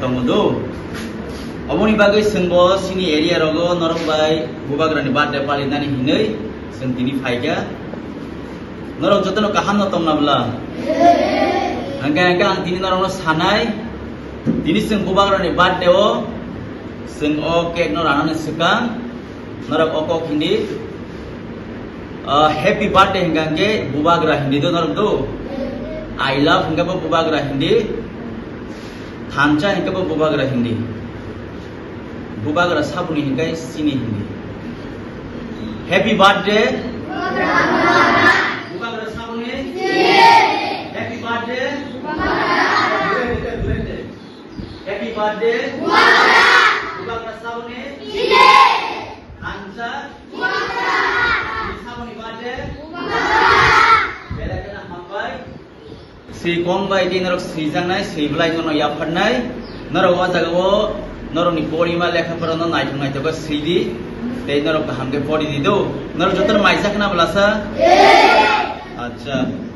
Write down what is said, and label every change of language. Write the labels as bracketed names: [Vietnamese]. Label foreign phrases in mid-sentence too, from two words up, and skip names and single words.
[Kok Borok] tongodo aboni bagai sengbo sini area rogo norok bai Bubagra ni birthday palinani hinei seng tini phaiga norok jotono kaham no tomna bla angka ang tini norok no sanai tini seng Bubagra ni birthday o seng o cake no ranane sekang norok okok hindi [English] happy birthday [Kok Borok] hingga Bubagra hindi do norok do [English] I love [Kok Borok] hingga Bubagra hindi thancha hingga Bubagra hindi Bubagra sabuni hingga sini hindi [English] happy birthday [Kok Borok] Bubagra sabuni [English] happy birthday happy birthday [Kok Borok] Bubagra sabuni thancha si kongbai di norok srijangnai sriblai no yaphannai norok wa jagao norok ni porima lekha pora no naitungai to sridi tei norok hamge pori di do norok jotor maisa kana blasa acha